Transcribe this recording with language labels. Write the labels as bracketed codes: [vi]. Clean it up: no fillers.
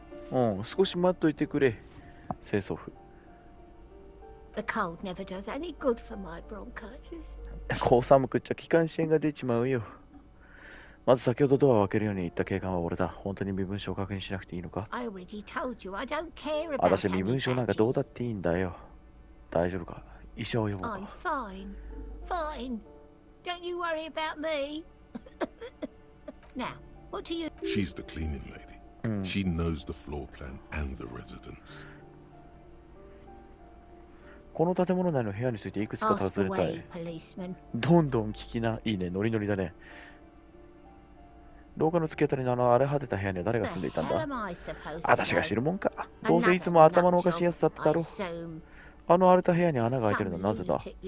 [ja] うん、少し待っといてくれ。清掃婦。 [en] The cold never does any good for my bronchitis. [ja] こう寒くっちゃ気管支炎が出ちまうよ。まず先ほどドアを開けるように言った警官は俺だ。本当に身分証を確認しなくていいのか？ [en] I already told you I don't care about [ja] 私身分証なんかどうだっていいんだよ。大丈夫か？医者を呼ぼうか。 [en] I'm fine. Fine. Don't you worry about me. Now, what do you... She's the cleaning lady. She knows the floor plan and the residence. [ja] この建物内の部屋についていくつか尋ねたい。どんどん聞きな。いいね、ノリノリだね。廊下の突き当たりの荒れ果てた部屋には誰が住んでいたんだ？私が知るもんか。どうせいつも頭のおかしいやつだっただろう。あの荒れた部屋に穴が開いてるのはなぜだ？